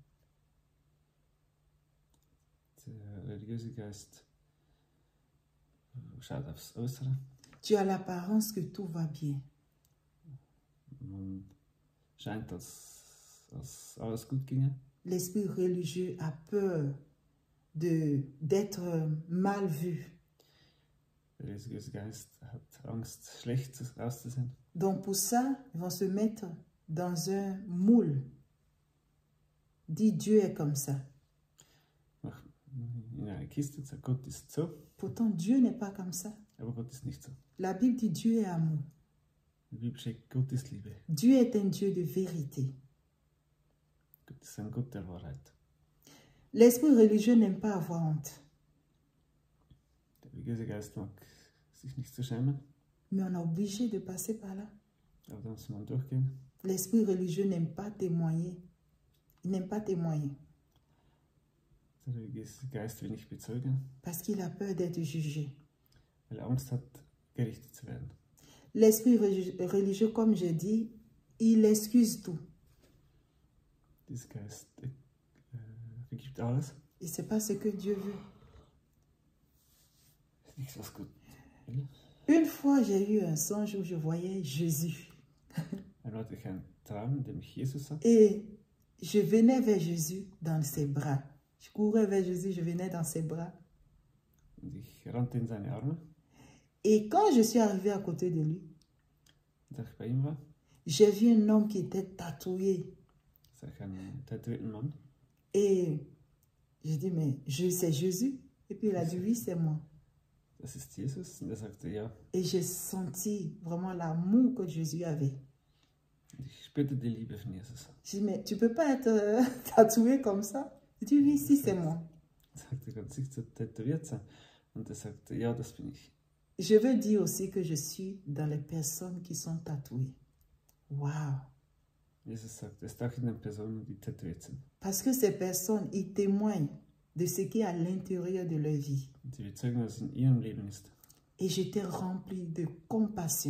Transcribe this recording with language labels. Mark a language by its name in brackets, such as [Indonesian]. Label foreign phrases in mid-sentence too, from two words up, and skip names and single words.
[German] Der religiöse Geist schaut aufs Äußere. [French] Tu as l'apparence que tout va bien. [German] Man scheint, als alles gut ginge. [French] L'esprit religieux a peur d'être mal vu. [German] Der religiöse Geist hat Angst, schlecht auszusehen. [French] Donc pour ça, ils vont se mettre dans un moule. Dit Dieu est comme ça. [German] In eine Kiste und sagt, Gott ist so, [French] Pourtant, Dieu n'est pas comme ça. [German] aber Gott ist nicht so. [French] La Bible dit Dieu est amour. [German] Die Bibel sagt, Gott ist Liebe. [French] Dieu est un Dieu de vérité. [German] Gott ist ein Gott der Wahrheit. [French] L'esprit religieux n'aime pas avoir honte. [German] Der religiöse Geist mag sich nicht so schämen. [French] Mais on est obligé de passer par là. [German] Aber da muss man durchgehen. [French] L'esprit religieux n'aime pas témoigner. Il n'aime pas témoigner. [German] Der religiöse Geist will nicht bezeugen, [French] Parce qu'il a peur d'être jugé. [German] weil er Angst hat, gerichtet zu werden. [French] L'esprit religieux, comme je dis, il excuse tout. [German] Dieser Geist vergibt alles. [French] Et c'est pas ce que Dieu veut. [German] Ist nichts, was Gott will. [French] Une fois, j'ai eu un songe où je voyais Jésus. [German] Einmal hatte ich einen Traum, in dem ich Jesus sah. [French] Et je venais vers Jésus dans ses bras. Je courais vers Jésus, je venais dans ses bras. [German] Und ich rannte in seine Arme. [French] Et quand je suis arrivée à côté de lui, [German] Und als ich bei ihm war, [French] j'ai vu un homme qui était tatoué. [German] sah ich einen tätowierten Mann. [French] Et j'ai dit, mais c'est Jésus? Et puis il a dit, oui, c'est moi. [German] Das ist Jesus. Und er sagte, ja. [French] Et j'ai senti vraiment l'amour que Jésus avait. [German] Und ich spürte die Liebe von Jesus. [French] J'ai dit, mais tu peux pas être tatoué comme ça? Il dit, oui, si, c'est moi. [German] Er sagte, ganz nicht so tätowiert sein. Und er sagte, ja, das bin ich. [French] Je veux dire aussi que je suis dans les personnes qui sont tatouées. Waouh! [German] Jesus sagt, er ist auch in den Personen, die tätowiert sind. [French] Parce que ces personnes, ils témoignent de ce qui est à l'intérieur de leur vie. [German] Und sie bezeugen, was in ihrem Leben ist. [French] Et j'étais remplie de compassion.